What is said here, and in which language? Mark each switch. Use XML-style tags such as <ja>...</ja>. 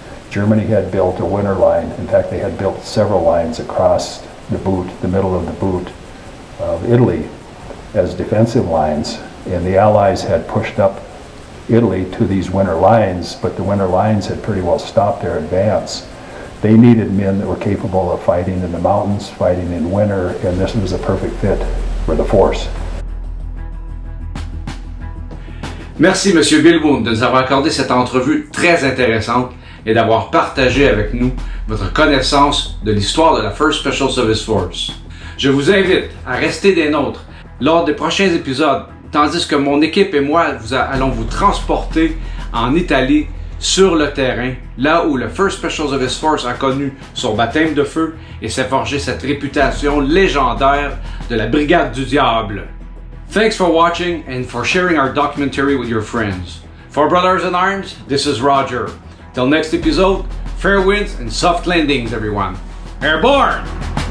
<en>Germany had built a winter line. In fact, they had built several lines across the boot, the middle of the boot of Italy, as defensive lines, and the Allies had pushed up Italy to these winter lines, but the winter lines had pretty well stopped their advance. They needed men that were capable of fighting in the mountains, fighting in winter, and this was a perfect fit for the force.</en> <fr>Merci, Monsieur Woon, de nous avoir accordé cette entrevue très intéressante et d'avoir partagé avec nous votre connaissance de l'histoire de la 1st Special Service Force. Je vous invite à rester des nôtres lors des prochains épisodes, tandis que mon équipe et moi allons vous transporter en Italie sur le terrain, là où le 1st Special Service Force a connu son baptême de feu et s'est forgé cette réputation légendaire de la Brigade du Diable.</fr> <en>Thanks for watching and for sharing our documentary with your friends. For Brothers in Arms, this is Roger. Till next episode, fair winds and soft landings, everyone. Airborne!</en>